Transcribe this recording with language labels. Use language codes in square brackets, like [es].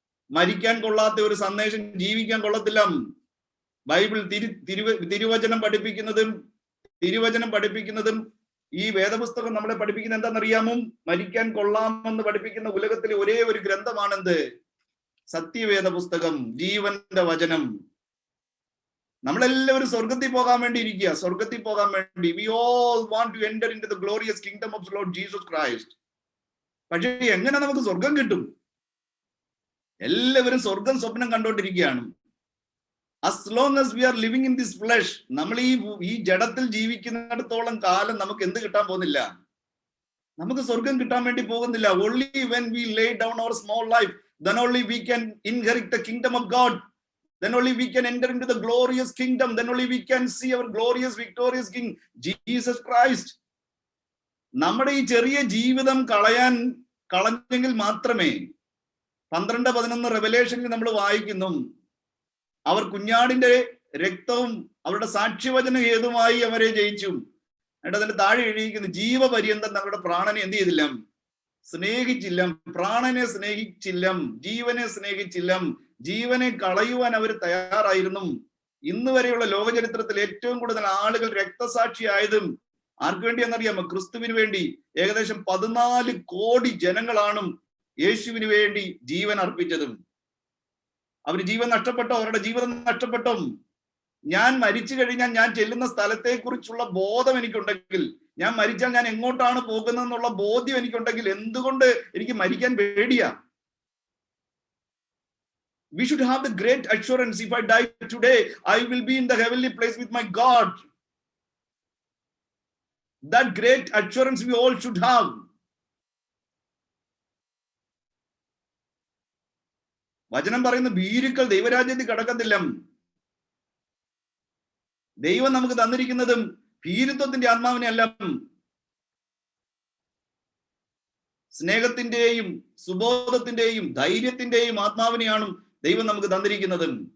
[ml] മരിക്കാൻ കൊള്ളാത്ത ഒരു സന്ദേശം ജീവിക്കാൻ കൊള്ളത്തില്ല. ബൈബിൾ തിരുവചനം പഠിപ്പിക്കുന്നതും ഈ വേദപുസ്തകം നമ്മളെ പഠിപ്പിക്കുന്ന എന്താണെന്നറിയാമോ? മരിക്കാൻ കൊള്ളാമെന്ന് പഠിപ്പിക്കുന്ന ഉലകത്തിലെ ഒരേ ഒരു ഗ്രന്ഥമാണെന്ത്? സത്യവേദ പുസ്തകം, ജീവന്റെ വചനം. നമ്മളെല്ലാവരും സ്വർഗത്തിൽ പോകാൻ വേണ്ടി ഇരിക്കുക, സ്വർഗത്തിൽ പോകാൻ വേണ്ടി. [en] We all want to enter into the glorious kingdom of Lord Jesus Christ. [ml] പക്ഷേ എങ്ങനെ നമുക്ക് സ്വർഗം കിട്ടും? എല്ലാവരും സ്വർഗം സ്വപ്നം കണ്ടോണ്ടിരിക്കുകയാണ്. [en] As long as we are living in this flesh, [ml] നമ്മൾ ഈ ജഡത്തിൽ ജീവിക്കുന്നിടത്തോളം കാലം നമുക്ക് എന്ത് കിട്ടാൻ പോകുന്നില്ല? നമുക്ക് സ്വർഗം കിട്ടാൻ വേണ്ടി പോകുന്നില്ല. [en] Only when we lay down our small life, then only we can inherit the kingdom of God. Then only we can enter into the glorious kingdom. Then only we can see our glorious, victorious King, Jesus Christ. [ml] നമ്മുടെ ഈ ചെറിയ ജീവിതം കളഞ്ഞെങ്കിൽ മാത്രമേ 12-11 റെവലേഷനിൽ നമ്മൾ വായിക്കുന്നു, അവർ കുഞ്ഞാടിന്റെ രക്തവും അവരുടെ സാക്ഷ്യവചന ഹേതുമായി അവരെ ജയിച്ചു. എന്നിട്ട് അതിന്റെ താഴെ എഴുതിയിരിക്കുന്നു, ജീവപര്യന്തം തങ്ങളുടെ പ്രാണനെ എന്ത് ചെയ്തില്ല? സ്നേഹിച്ചില്ല. പ്രാണനെ സ്നേഹിച്ചില്ല, ജീവനെ സ്നേഹിച്ചില്ല. ജീവനെ കളയുവാൻ അവർ തയ്യാറായിരുന്നു. ഇന്ന് വരെയുള്ള ലോക ചരിത്രത്തിൽ ഏറ്റവും കൂടുതൽ ആളുകൾ രക്തസാക്ഷിയായതും ആർക്ക് വേണ്ടിയെന്നറിയാമോ? ക്രിസ്തുവിന് വേണ്ടി. ഏകദേശം 14 കോടി ജനങ്ങളാണ് യേശുവിന് വേണ്ടി ജീവൻ അർപ്പിച്ചതും. അവർ ജീവൻ നഷ്ടപ്പെട്ടോ? അവരുടെ ജീവിതം നഷ്ടപ്പെട്ടോ? ഞാൻ മരിച്ചു കഴിഞ്ഞാൽ ഞാൻ ചെല്ലുന്ന സ്ഥലത്തെ കുറിച്ചുള്ള ബോധം എനിക്കുണ്ടെങ്കിൽ, ഞാൻ മരിച്ചാൽ ഞാൻ എങ്ങോട്ടാണ് പോകുന്നതെന്നുള്ള ബോധ്യം എനിക്കുണ്ടെങ്കിൽ എന്തുകൊണ്ട് എനിക്ക് മരിക്കാൻ പേടിയാ? [en] We should have the great assurance, if I die today, I will be in the heavenly place with my God. That great assurance we all should have. [ml] വചനം പറയുന്ന ഭീരുക്കൾ ദൈവരാജ്യത്തിൽ കടക്കത്തില്ല. ദൈവം നമുക്ക് തന്നിരിക്കുന്നതും ഭീരുത്വത്തിന്റെ ആത്മാവിനെ അല്ല, സ്നേഹത്തിന്റെയും സുബോധത്തിന്റെയും ധൈര്യത്തിന്റെയും ആത്മാവിനെയാണ് ദൈവം നമുക്ക് തന്നിരിക്കുന്നത്.